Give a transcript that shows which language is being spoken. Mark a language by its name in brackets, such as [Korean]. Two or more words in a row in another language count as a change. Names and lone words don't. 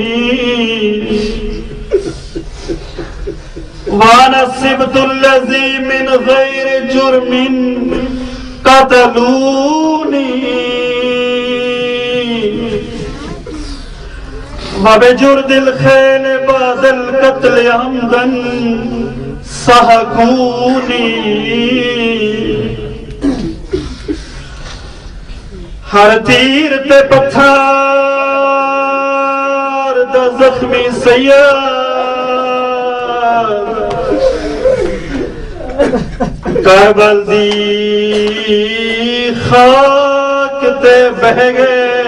[Arabic] وانا السبت الذي من غير جرم قتلوني وبجرد الخيل بعد القتل عمدا سحقوني [Punjabi] ہر تیر تے پتھر دا زخمی سیاد کربل دی خاک تے بہ گئے